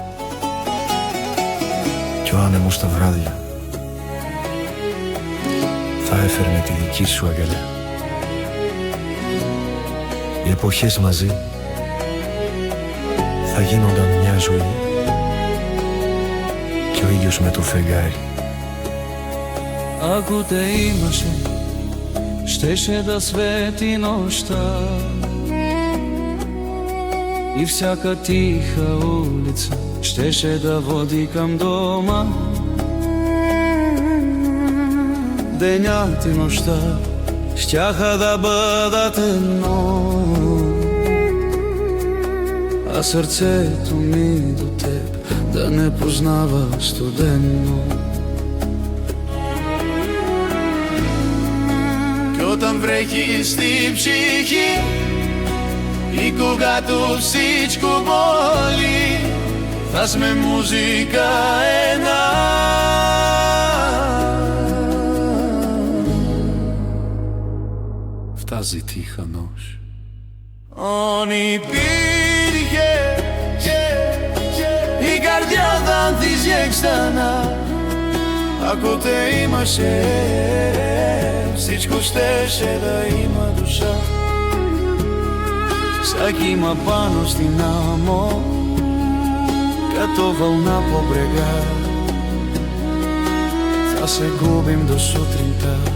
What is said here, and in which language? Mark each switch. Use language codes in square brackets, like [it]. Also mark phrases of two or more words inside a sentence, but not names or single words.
[el] κι ο άνεμος τα βράδια θα έφερνε τη δική σου αγκαλιά. Οι εποχές μαζί θα γίνονταν μια ζωή και ο ήλιος με το φεγγάρι. [bg] Ако те имаше, щеше да свети нощта и всяка тиха улица щеше да води към дома. Денят и нощта щяха да бъдат едно, а сърцето ми до теб да не познава студено. [el] Όταν βρέχει στη ψυχή ή [bg] когато всичко боли, [el] θα [bg] сме музика една. В тази тиха нощ [el] Αν υπήρχε η καρδιά θα ανθίζει ξανά. [bg] Ако те имаше, всичко щеше да има душа. [el] Σαν κύμα πάνω στην άμμο, [bg] като вълна по брега, θα се губим до сутринта